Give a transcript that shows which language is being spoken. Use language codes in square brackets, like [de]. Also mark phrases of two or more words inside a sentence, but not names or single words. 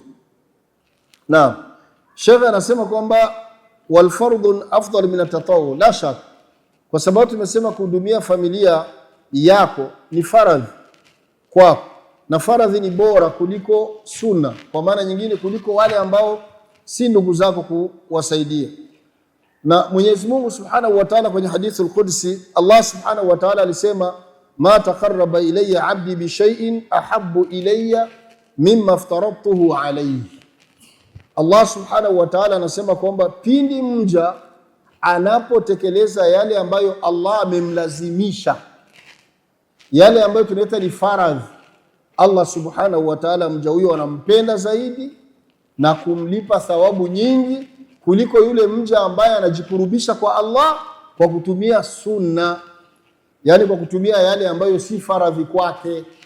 [sw] Naam, Sheikh anasema kwamba [ar] والفرض أفضل من التطوع لا شك, [sw] kwa sababu tumesema kuhudumia familia yako ni faradhi kwako, na faradhi ni bora kuliko sunna, kwa maana nyingine kuliko wale ambao si ndugu zako kuwasaidia. Na Mwenyezi Mungu [ar] سبحانه وتعالى [sw] kwenye hadithi al-Qudsi, Allah [ar] سبحانه وتعالى [sw] alisema [ar] ما تقرب إلي عبدي بشيء أحب إلي مما افترضته عليه. [sw] Allah [ar] سبحانه وتعالى [sw] anasema kwamba pindi mja anapotekeleza yale ambayo Allah amemlazimisha, yale ambayo tunaita ni faradhi, Allah [ar] سبحانه وتعالى [sw] mja huyo anampenda zaidi na kumlipa thawabu nyingi kuliko yule mja ambaye anajikurubisha kwa Allah kwa kutumia sunna, yani kwa kutumia yale ambayo si faradhi kwake.